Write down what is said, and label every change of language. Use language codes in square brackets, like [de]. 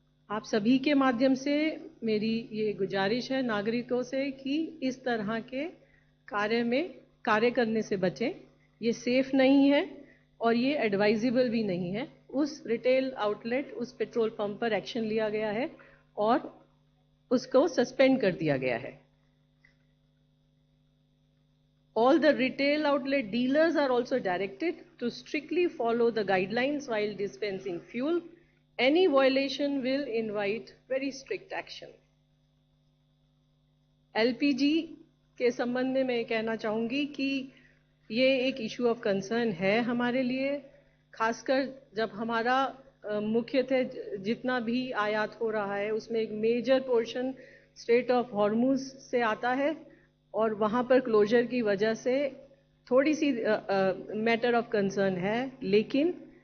[hi] आप सभी के माध्यम से मेरी ये गुजारिश है नागरिकों से कि इस तरह के कार्य करने से बचें। ये सेफ नहीं है और ये एडवाइजेबल भी नहीं है। उस रिटेल आउटलेट, उस पेट्रोल पंप पर एक्शन लिया गया है और उसको सस्पेंड कर दिया गया है। [en] All the retail outlet dealers are also directed to strictly follow the guidelines while dispensing fuel. Any violation will invite very strict action. [hi] LPG के संबंध में मैं कहना चाहूँगी कि ये एक इशू ऑफ कंसर्न है हमारे लिए, खासकर जब हमारा मुख्यतः जितना भी आयात हो रहा है उसमें एक major portion straight of Hormuz से आता है और वहाँ पर क्लोजर की वजह से थोड़ी सी मैटर ऑफ कंसर्न है। लेकिन